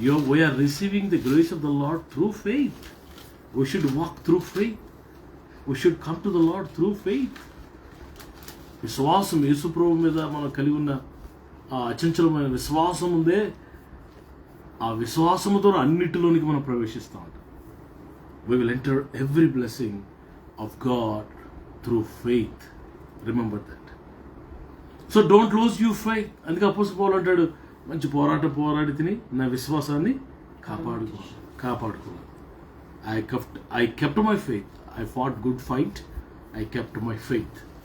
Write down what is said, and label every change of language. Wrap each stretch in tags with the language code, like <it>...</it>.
<en>We are receiving the grace of the Lord through faith. We should walk through faith. We should come to the Lord through faith.</en> <te>విశ్వాసం, యేసు ప్రభు మీద మనం కలిగి ఉన్న ఆ అచంచలమైన విశ్వాసం ఉందే, ఆ విశ్వాసము ద్వారా అన్నిటిలోనికి మనం ప్రవేశిస్తూ ఉంటాం.</te> <en>We will enter every blessing of God through faith. Remember that. So don't lose your faith.</en> <te>అందుకే అపోస్తలుడు పౌలు అంటాడు, మంచి పోరాడి తిని నా విశ్వాసాన్ని కాపాడుకున్నాను.</te> <en>I kept my faith. I fought good fight. I kept my faith.</en>